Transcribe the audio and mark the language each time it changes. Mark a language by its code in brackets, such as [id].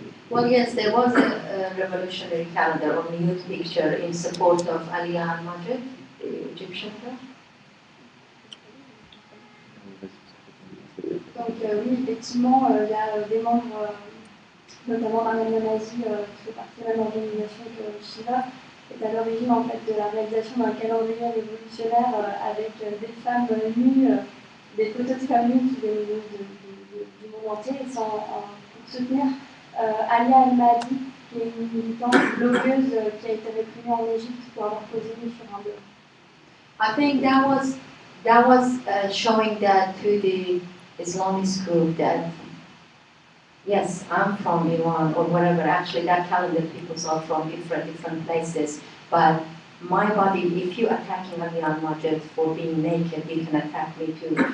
[en] Well, yes, there was a revolutionary calendar or nude picture in support of Aliyah al-Majid, the Egyptian girl. [fr] Donc oui, effectivement, il y a des membres, notamment Mariam Namazi, qui fait partie de la même organisation que Shiva, est à l'origine en fait de la réalisation d'un calendrier révolutionnaire avec des femmes nues, des photos de femmes nues qui viennent du monde entier, et pour soutenir Aliyah al-Mahdi, qui est une militante blogueuse qui a été réprimée en Égypte pour avoir posé nue sur un blog. [en] I think that was showing that to the Islamist group that yes, I'm from Iran or whatever. Actually, that calendar people are from different places. But my body, if you're attacking Aliyah al-Majid for being naked, you can attack me too.